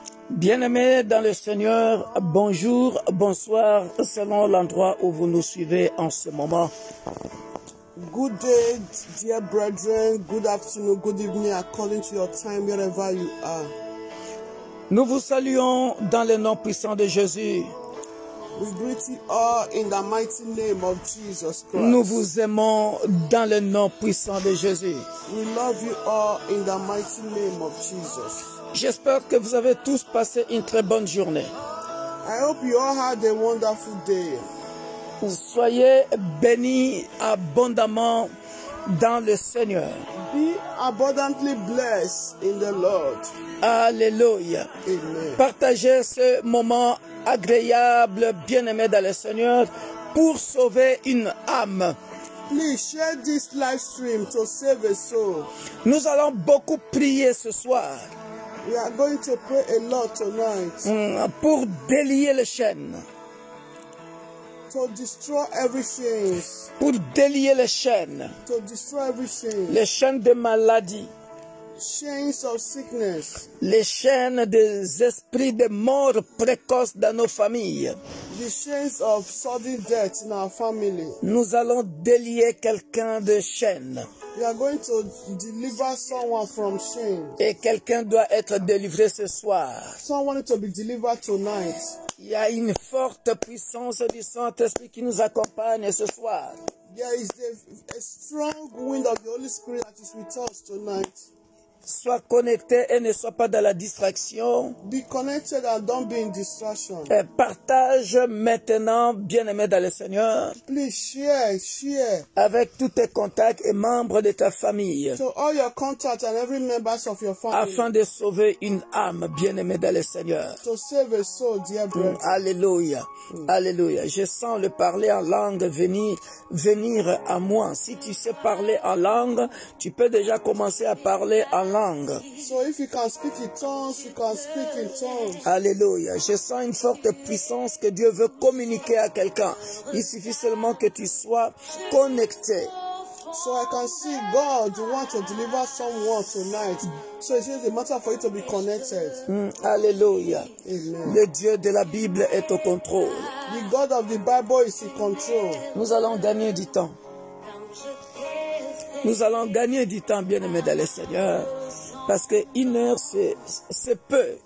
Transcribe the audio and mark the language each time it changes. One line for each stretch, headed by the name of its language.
French: Bien-aimés dans le Seigneur, bonjour, bonsoir, selon l'endroit où vous nous suivez en ce moment.
English: Good day, dear brethren. Good afternoon, good evening, according to your time, wherever you are.
French: Nous vous saluons dans le nom puissant de Jésus.
English: We greet you all in the mighty name of Jesus Christ.
French: Nous vous aimons dans le nom puissant de Jésus.
English: We love you all in the mighty name of Jesus.
French: J'espère que vous avez tous passé une très bonne journée.
English: I hope you all had a wonderful day.
French: Soyez bénis abondamment dans le Seigneur.
English: Be abundantly blessed in the Lord. Alléluia. Amen.
French: Partagez ce moment agréable, bien-aimé dans le Seigneur, pour sauver une âme.
English: Please share this live stream to save a soul.
French: Nous allons beaucoup prier ce soir
English: We are going to pray a lot tonight
French: pour délier les chaînes,
English: to destroy every chains,
French: pour délier les chaînes les de maladie,
English: chains of sickness,
French: les chaînes des esprits de mort précoce dans nos familles.
English: the chains of sudden death in our family.
French: Nous allons délier quelqu'un de chaînes.
English: We are going to deliver someone from shame.
French: Et quelqu'un doit être délivré ce soir.
English: Someone needs to be delivered tonight.
French: Il y a une forte puissance du Saint-Esprit qui nous accompagne ce soir.
English: There is a strong wind of the Holy Spirit that is with us tonight.
French: Sois connecté et ne sois pas dans la distraction.
English: Be connected and don't be in distraction.
French: Et partage maintenant, bien-aimé dans le Seigneur,
English: Please share
French: avec tous tes contacts et membres de ta famille,
English: to all your contacts and every members of your family,
French: afin de sauver une âme, bien-aimé dans le Seigneur.
English: to save a soul, dear brother. Alléluia. Alléluia.
French: Je sens le parler en langue venir à moi. Si tu sais parler en langue, tu peux déjà commencer à parler en langue.
English: So if you can speak in tongues, you can speak in tongues. Alléluia.
French: Je sens une forte puissance que Dieu veut communiquer à quelqu'un. Il suffit seulement que tu sois connecté.
English: So I can see God want to deliver someone tonight. So it's just a matter for you to be connected. Alléluia. Amen.
French: Le Dieu de la Bible est au contrôle.
English: The God of the Bible is in control.
French: Nous allons gagner du temps. Nous allons gagner du temps, bien-aimé dans le Seigneur. Parce que une heure, c'est peu.